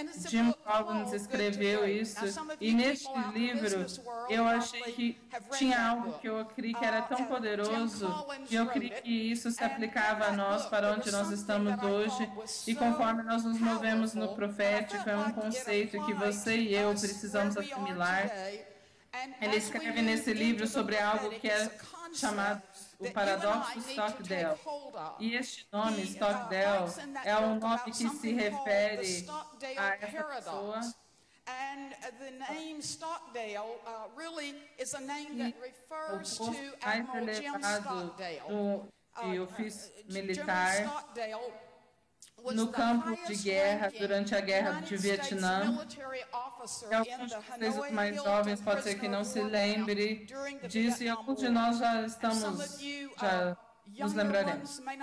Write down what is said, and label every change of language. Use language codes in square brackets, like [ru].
[pt] Jim Collins escreveu isso, e neste livro eu achei que tinha algo que eu criei que era tão poderoso, e eu criei que isso se aplicava a nós para onde nós estamos hoje, e conforme nós nos movemos no profético, é um conceito que você e eu precisamos assimilar. Ele escreve nesse livro sobre algo que é chamado o paradoxo Stockdale. E este nome, Stockdale, é um nome que se refere a essa pessoa. [en] And the name Stockdale really is a name that refers to Admiral Jim Stockdale. [pt] O ofício militar no campo de guerra durante a guerra de Vietnã. Alguns de vocês mais jovens pode ser que não se lembre disso, e alguns de nós já nos lembraremos.